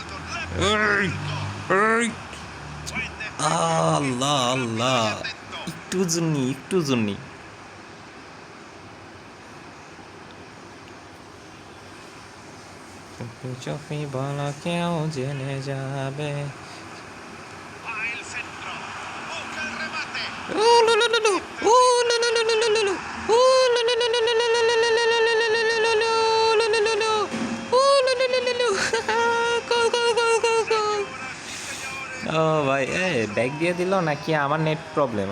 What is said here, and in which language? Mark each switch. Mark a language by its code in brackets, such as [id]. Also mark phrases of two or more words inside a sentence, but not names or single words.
[bn] এই, এই, আল্লাহ আল্লাহ, একটু জুনি একটু জুনি। চুপি চুপি বলো, কেউ জেনে যাবে। [es] Va el centro. Busca el remate. ও লু লু লু লু, ও লু লু লু লু লু লু লু, ও লু লু লু লু লু লু লু লু লু লু লু লু লু লু লু লু, ও লু লু লু লু, ও লু লু লু লু লু, গোল গোল গোল গোল গোল। [bn] ও ভাই, ব্যাগ দিয়ে দিল নাকি আমার [en] net problem?